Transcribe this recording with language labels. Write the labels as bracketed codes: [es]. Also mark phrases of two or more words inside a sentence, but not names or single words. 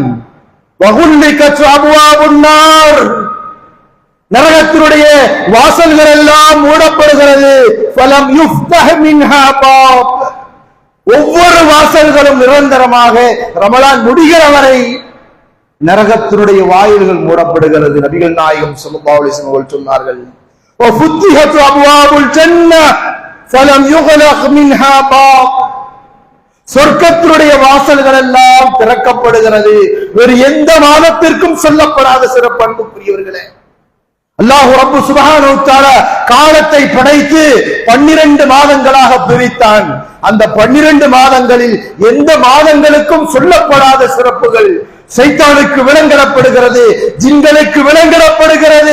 [ar] وغلقت أبواب النار, [ta] நரகத்தினுடைய வாசல்கள் எல்லாம் மூடப்படுகிறது. [ar] فلم يفتح منها باب, [ta] ஒவ்வொரு வாசல்களும் நிரந்தரமாக ரமலான் முடிகிற வரை நரகத்தினுடைய வாயில்கள் மூடப்படுகிறது. நபிகள் நாயகம் [ar] صلى الله عليه وسلم [ta] அவர்கள் சொன்னார்கள், [ar] وَفُتِحَتْ أَبْوَابُ الْجَنَّةِ فَلَمْ يُغْلَقْ مِنْهَا بَابٌ, [ta] சொர்க்கத்தினுடைய வாசல்கள் எல்லாம் திறக்கப்படுகிறது. வேறு எந்த மாதத்திற்கும் சொல்லப்படாத சிறப்பு அன்புக்குரியவர்களே. அல்லாஹ் ரப்பு [ar] سبحانه وتعالى [ta] காலத்தை படைத்து 12 மாதங்களாக பிரித்தான். அந்த 12 மாதங்களில் எந்த மாதங்களுக்கும் சொல்லப்படாத சிறப்புகள் சைத்தானுக்கு விளங்கப்படுகிறது, ஜின்களுக்கு விளங்கப்படுகிறது.